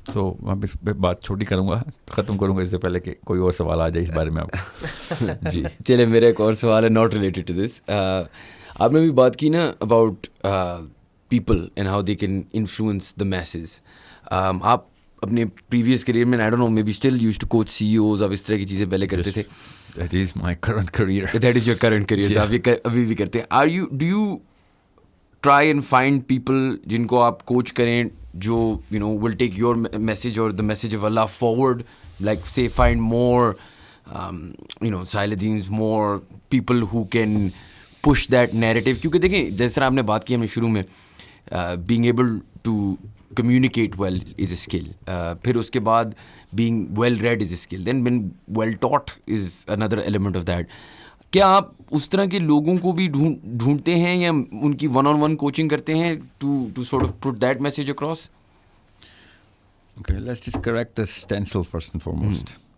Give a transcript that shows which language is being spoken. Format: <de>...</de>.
<ur>سو میں اس پہ بات چھوٹی کروں گا, ختم کروں گا اس سے پہلے کہ کوئی اور سوال آ جائے اس بارے میں آپ. جی چلے, میرا ایک اور سوال ہے</ur> <en>Not related to this.</en> <ur>آپ نے بھی بات کی نا</ur> <en>About people and how they can influence the masses.</en> <ur>آپ اپنے پریویس کریئر میں,</ur> <en>I don't know, may be still use to coach C E Os,</en> <ur>آپ اس طرح کی چیزیں پہلے کرتے تھے.</ur> <en>That is my current career. That is your current career.</en> <ur>تو آپ یہ ابھی بھی کرتے ہیں.</ur> <en>Do you try and find people</en> <ur>جن کو آپ کوچ کریں جو</ur> <en>will take your message or the message of Allah forward, like say find more Sahil Adeem's, more people who can push that narrative.</en> <ur>کیونکہ دیکھیں جیس طرح آپ نے بات کی ہمیں شروع میں,</ur> <en>being able to communicate well is a skill.</en> <ur>پھر اس کے بعد</ur> <en>being well read is a skill. Then being well taught is another element of that.</en> <ur>کیا آپ اس طرح کے لوگوں کو بھی ڈھونڈتے ہیں یا ان کی ون آن ون کوچنگ کرتے ہیں</ur> <en>to sort of put that message across? Okay, let's just correct the stencil first and foremost.</en>